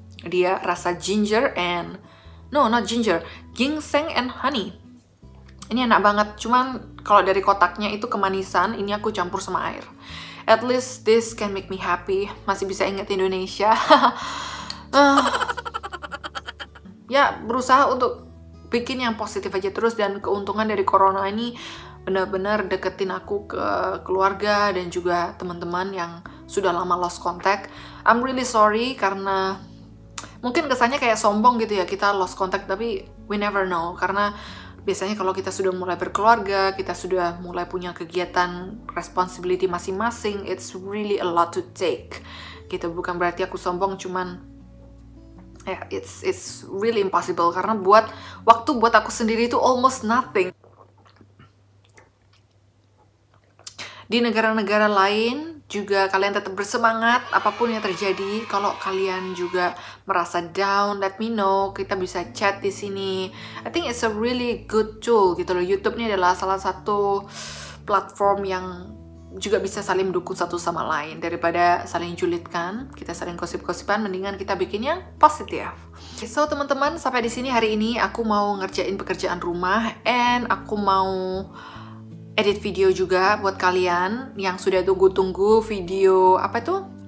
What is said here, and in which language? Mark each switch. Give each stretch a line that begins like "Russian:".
Indonesian: Dia rasa
English: ginger and not ginger, ginseng and honey.
Indonesian: Ini enak banget. Cuman kalau dari kotaknya itu kemanisan, ini aku campur sama air.
English: At least this can make me happy.
Indonesian: Masih bisa ingat Indonesia. Ya, berusaha untuk bikin yang positif aja terus. Dan keuntungan dari corona ini benar-benar deketin aku ke keluarga dan juga teman-teman yang sudah lama lost contact.
English: I'm really sorry
Indonesian: karena mungkin kesannya kayak sombong gitu ya, kita lost contact, tapi
English: we never know.
Indonesian: Karena biasanya kalau kita sudah mulai berkeluarga, kita sudah mulai punya kegiatan responsibility masing-masing,
English: it's really a lot to take.
Indonesian: Gitu, bukan berarti aku sombong, cuman ya
English: it's really impossible
Indonesian: karena waktu buat aku sendiri itu
English: almost nothing.
Indonesian: Di negara-negara lain juga kalian tetap bersemangat apapun yang terjadi. Kalau kalian juga merasa down,
English: let me know.
Indonesian: Kita bisa chat di sini.
English: I think it's a really good tool gitu loh.
Indonesian: YouTube ini adalah salah satu platform yang juga bisa saling mendukung satu sama lain. Daripada saling julidkan, kita saling gosip-gosipan, mendingan kita bikin yang positif. So teman-teman, sampai di sini hari ini aku mau ngerjain pekerjaan rumah, and aku mau edit video juga buat kalian yang sudah tunggu-tunggu video apa tuh?